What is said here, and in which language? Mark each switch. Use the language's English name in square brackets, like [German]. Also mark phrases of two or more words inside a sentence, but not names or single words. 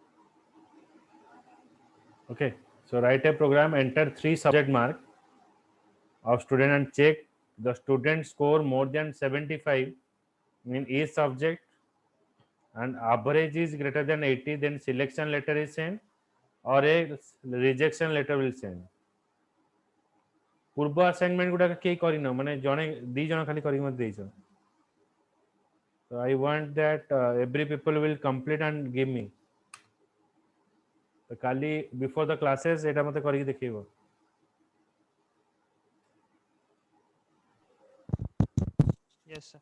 [English] Okay, so write a program, enter three subject mark of student and check the student score more than 75 in each subject and average is greater than 80, then selection letter is sent or a rejection letter will send. [Odia] ପୂର୍ବ ଆସାଇନମେଣ୍ଟ ଗୁଡାକ କେହି କରିନ, ମାନେ ଜଣେ ଦି ଜଣ ଖାଲି କରିକି ମତେ ଦେଇଛ. [English] So I want that every people will complete and give me. [Odia] ତ କାଲି [English] before the classes [Odia] ଏଇଟା ମତେ କରିକି ଦେଖେଇବ. [English] Yes, sir.